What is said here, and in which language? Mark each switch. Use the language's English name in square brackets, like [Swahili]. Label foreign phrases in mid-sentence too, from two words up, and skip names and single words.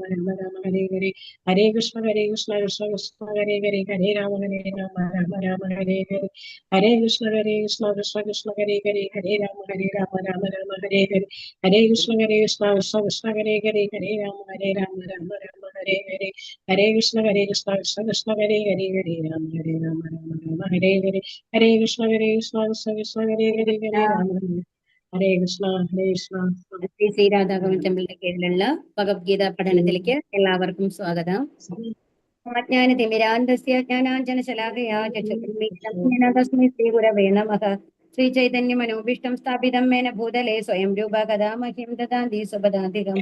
[Sanskrit] Rama Hare Hare Hare Krishna Krishna Krishna Hare Hare Hare Rama Rama Hare Hare Hare Krishna Krishna Krishna Hare Hare Hare Rama Rama Hare Hare Hare Krishna Krishna Krishna Hare Hare Hare Rama Hare Hare Hare Krishna Krishna Krishna Hare Hare Hare Rama Hare Hare Hare Krishna Krishna Krishna Hare Hare Hare Rama Hare Krishna Hare Krishna. [Malayalam] ശ്രീ ശ്രീ രാധാകവൻ ടെമ്പിളിന്റെ കീഴിലുള്ള ഭഗവത്ഗീത പഠനത്തിലേക്ക് എല്ലാവർക്കും സ്വാഗതം. [Sanskrit] അജ്ഞാനതിമിരാന്തസ്യ ജ്ഞാനാഞ്ജനശലാകയാ ചക്ഷുരുന്മീലിതം ശ്രീഗുരവേ നമഃ. ശ്രീ ചൈതന്യ മനോഭീഷ്ടം സ്ഥാപിതം മേന ഭൂതലേ സ്വയം രൂപ കഥാ മഹ്യം ദദാതി സുപദാധികം.